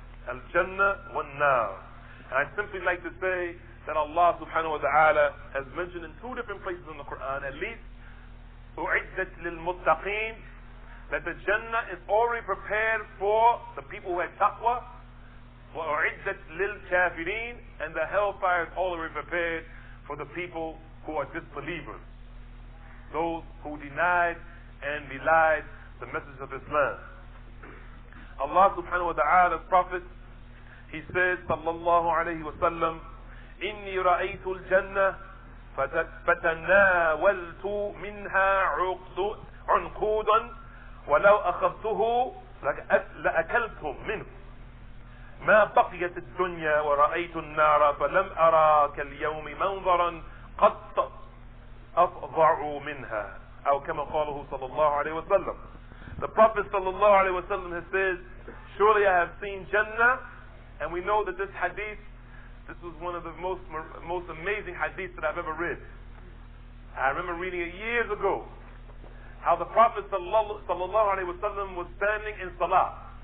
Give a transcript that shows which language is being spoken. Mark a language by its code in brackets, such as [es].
[en] Al-Jannah wan-Nar. And I'd simply like to say that Allah subhanahu wa ta'ala has mentioned in 2 different places in the Qur'an, at least, [ar] أُعِدَّتْ لِلْمُتَّقِينَ, [en] that the Jannah is already prepared for the people who had taqwa, [ar] وَأُعِدَّتْ لِلْكَافِرِينَ, [en] and the hellfire is already prepared for the people who are disbelievers, those who denied and belied the message of Islam. [ar] Allah subhanahu wa ta'ala's Prophet, he says, sallallahu alayhi wa sallam, إِنِّي رَأَيْتُ الْجَنَّةِ فَتَنَاوَلْتُ مِنْهَا عُنْقُودًا وَلَوْ أَخَذْتُهُ لَأَكَلْتُمْ مِنْهُ ما بقيت الدنيا ورأيت النار فلم أرى كاليوم منظرا قط أفظع منها أو كما قاله صلى الله عليه وسلم. [en] The Prophet صلى الله عليه وسلم has said, surely I have seen Jannah, and we know that this hadith, this was one of the most amazing hadiths that I've ever read. I remember reading it years ago, how the Prophet sallallahu alaihi wasallam was standing in salah.